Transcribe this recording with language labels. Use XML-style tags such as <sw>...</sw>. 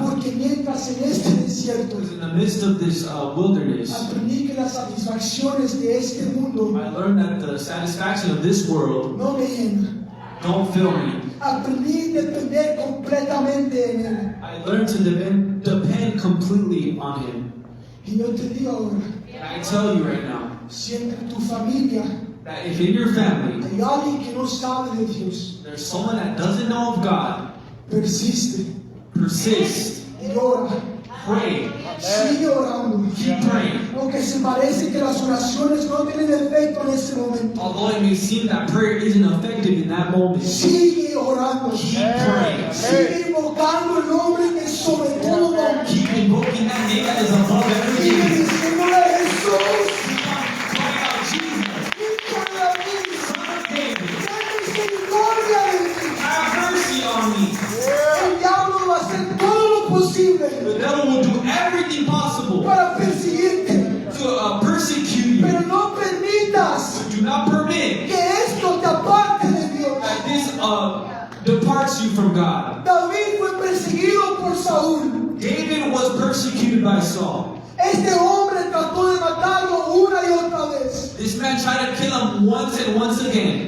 <es>Porque mientras en este desierto</es> <en>Because in the midst of this wilderness,</en> <es>aprendí que las satisfacciones de este mundo</es> <en>I learned that the satisfaction of this world</en> <es>no me llenan.</es> <en>don't fill me.</en> <es>Aprendí a depender completamente en Él.</es> <en>I learned to depend completely on Him.</en> <es>Y yo te digo ahora,</es> <en>And I tell you right now</en> <es>si entre tu familia</es> <en>that if in your family</en> <es>hay alguien que no sabe de Dios,</es> <en>there's someone that doesn't know of God,</en> <es>persiste</es> <en>persist,</en> <es>y ora,</es> <en>pray,</en> <es>sigue orando.</es> <en>keep praying.</en> <es>Aunque se parece que las oraciones no tienen efecto en ese momento,</es> <en>Although it may seem that prayer isn't effective in that moment,</en> <es>sigue orando.</es> <en>keep praying.</en> <es>Sigue invocando el nombre que es sobre todo nombre.</es> <en>Keep invoking that name that is above</en> <es>Sigue</es> <en>everything.</en> <es>diciéndole a Jesús,</es> <en>Keep on crying out, Jesus,</en> <es>hijo de David,</es> <en>Son of David,</en> <es>ten misericordia de mí.</es> <en>have mercy on me.</en> <es>El diablo va a hacer todo lo posible</es> <en>The devil will do everything possible</en> <es>para perseguirte,</es> <en>to persecute you.</en> <es>pero no permitas</es> <en>Do not permit</en> <es>que esto te aparte de Dios.</es> <en>that this departs you from God.</en> <es>David fue perseguido por Saúl.</es> <en>David was persecuted by Saul.</en> <es>Este hombre trató de matarlo una y otra vez,</es> <en>This man tried to kill him once and once again,</en>